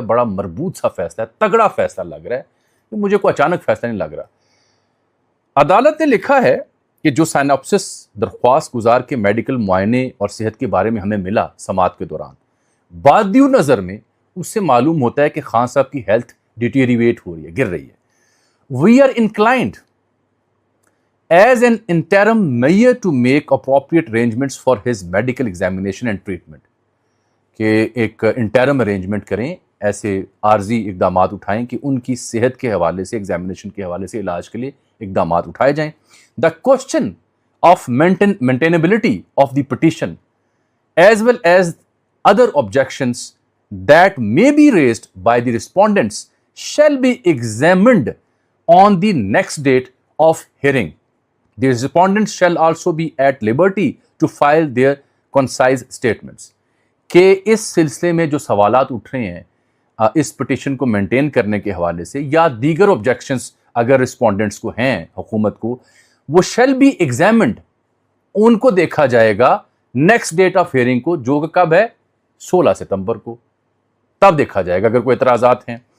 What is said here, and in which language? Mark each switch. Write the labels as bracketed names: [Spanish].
[Urdu] بڑا مربوط سا فیصلہ ہے، تگڑا فیصلہ لگ رہا ہے، کہ مجھے کوئی اچانک فیصلہ نہیں لگ رہا. عدالت نے لکھا ہے کہ جو سائناپسس درخواست گزار کے میڈیکل معائنے اور صحت کے بارے میں ہمیں ملا سماعت کے دوران، بادیو نظر میں اس سے معلوم ہوتا ہے کہ خان صاحب کی ہیلتھ ڈیٹیریویٹ ہو رہی ہے، گر رہی ہے. [English] We are inclined as an interim measure to make appropriate arrangements for his medical examination and treatment. [Urdu] کہ ایک انٹرم ارینجمنٹ کریں، ایسے عارضی اقدامات اٹھائیں کہ ان کی صحت کے حوالے سے، ایگزامینیشن کے حوالے سے علاج کے لیے اقدامات اٹھائے جائیں. [English] The question of maintainability of the petition as well as other objections that may be raised by the respondents shall be examined on the next date of hearing. The respondents shall also be at liberty to file their concise statements. [Urdu] کہ اس سلسلے میں جو سوالات اٹھ رہے ہیں اس petition کو maintain کرنے کے حوالے سے یا دیگر آبجیکشنز اگر رسپونڈنٹس کو ہیں، حکومت کو، وہ [English] shall be examined, [Urdu] ان کو دیکھا جائے گا [English] next date of hearing [Urdu] کو، جو کہ کب ہے؟ 16 ستمبر کو. تب دیکھا جائے گا اگر کوئی اعتراضات ہیں.